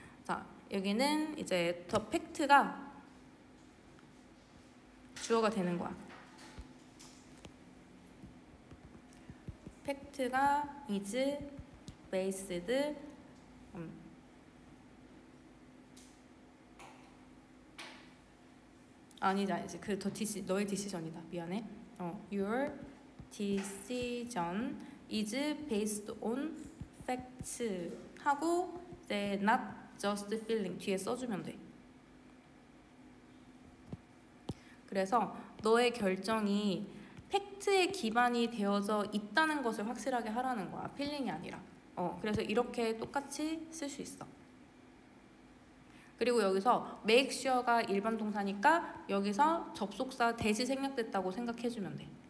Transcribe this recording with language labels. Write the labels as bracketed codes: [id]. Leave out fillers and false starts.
[ko] 자, 여기는 이제 더 팩트가 주어가 되는 거야. 팩트가 [en] is based [ko] 아니지. 그 더 너의 디시전이다. 미안해. [en] Your decision is based on facts [ko] 하고 이제 [en] not just feeling [ko] 뒤에 써주면 돼. 그래서 너의 결정이 팩트에 기반이 되어져 있다는 것을 확실하게 하라는 거야. 필링이 아니라. 그래서 이렇게 똑같이 쓸 수 있어. 그리고 여기서 [en] make sure [ko] 가 일반 동사니까 여기서 접속사 대시 생략됐다고 생각해주면 돼.